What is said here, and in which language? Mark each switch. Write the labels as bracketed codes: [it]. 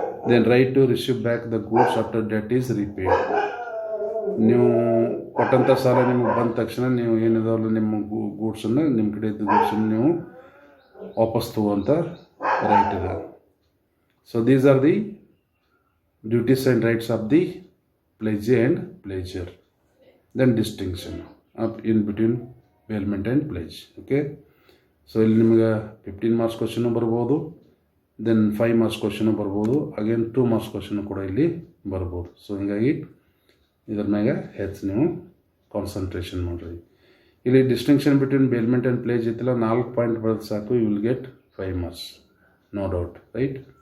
[en] then right to receive back the goods after debt is repaid, [kn] ನೀವು ಕೊಟ್ಟಂಥ ಸಾಲ ನಿಮಗೆ ಬಂದ ತಕ್ಷಣ ನೀವು ಏನಿದಾವಲ್ಲ ನಿಮ್ಮ ಗೂಡ್ಸನ್ನು, ನಿಮ್ಮ ಕಡೆ ಇದ್ದ ಗೂಡ್ಸನ್ನು ನೀವು ವಾಪಸ್ ತಗೋಂಥ ರೈಟ್ ಇದೆ. [en] So these are the duties and rights of the pledgee and pledger. Then distinction in between bailment and pledge. [kn] Okay, so ಇಲ್ಲಿ ನಿಮಗೆ 15 ಮಾರ್ಕ್ಸ್ ಕ್ವಶನು ಬರ್ಬೋದು, ದೆನ್ 5 ಮಾರ್ಕ್ಸ್ ಕ್ವಶನು ಬರ್ಬೋದು, ಅಗೇನ್ 2 ಮಾರ್ಕ್ಸ್ ಕ್ವಶನು ಕೂಡ ಇಲ್ಲಿ ಬರ್ಬೋದು. ಸೊ ಹೀಗಾಗಿ ಇದ್ರ ಮ್ಯಾಗ ಹೆಚ್ಚು ನೀವು ಕಾನ್ಸಂಟ್ರೇಷನ್ ಮಾಡಿರಿ. ಇಲ್ಲಿ ಡಿಸ್ಟಿಂಕ್ಷನ್ ಬಿಟ್ವೀನ್ ಬೇಲ್ಮೆಂಟ್ ಆ್ಯಂಡ್ ಪ್ಲೇಜ್ ಇತ್ತಿಲ್ಲ 4 ಪಾಯಿಂಟ್ ಬರೋದು ಸಾಕು, [en] You will get 5 marks, no doubt, right.